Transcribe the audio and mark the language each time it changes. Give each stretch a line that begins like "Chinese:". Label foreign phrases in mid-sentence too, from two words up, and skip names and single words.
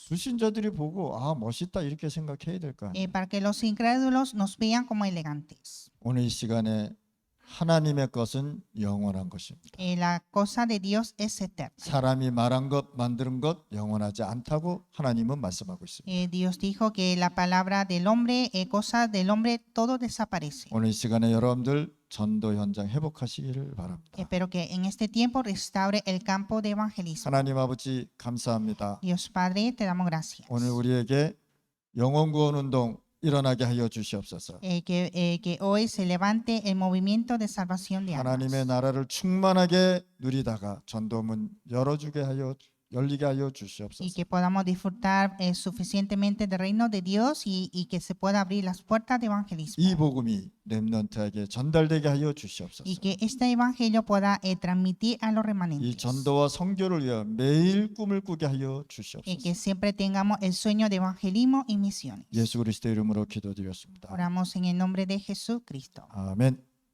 Korean: 불신자들이 보고 아 멋있다 이렇게 생각해야 될 거 아니에요.
Spanish: Para que los incrédulos nos vean como elegantes.
Korean: 오늘 이 시간에 하나님의 것은 영원한 것입니다.
Spanish: La cosa de Dios es eterna.
Korean: 사람이 말한 것 만드는 것 영원하지 않다고 하나님은 말씀하고 있습니다.
Spanish: Dios dijo que la palabra del hombre, cosa del hombre, todo desaparece.
Korean: 오늘 이 시간에 여러분들 전도 현장 회복하시기를 바랍니다.
Spanish: Espero que en este tiempo restaure el campo de evangelismo.
Korean: 하나님 아버지 감사합니다.
Spanish: Dios Padre, te damos gracias.
Korean: 오늘 우리에게 영혼 구원 운동 일어나게 하여 주시옵소서.
Spanish: Que hoy se levante el movimiento de salvación de
Korean: 하나님의
Spanish: almas.
Korean: 나라를 충만하게 누리다가 전도문 열리게 하여
Spanish: Y
Korean: 주시옵소서.
Spanish: que podamos disfrutar suficientemente del reino de Dios y que se pueda abrir las puertas de evangelismo.
Korean: 이 복음이 렘넌트에게 전달되게 하여 주시옵소서.
Spanish: Y que este evangelio pueda transmitir a los
Korean: 이
Spanish: remanentes.
Korean: 전도와 선교를 위해 매일 꿈을 꾸게 하여
Spanish: Y
Korean: 주시옵소서.
Spanish: que siempre tengamos el sueño de evangelismo y misiones.
Korean: 예수 그리스도 이름으로 기도드렸습니다.
Spanish: Oramos en el nombre de Jesucristo.
Korean: 아멘.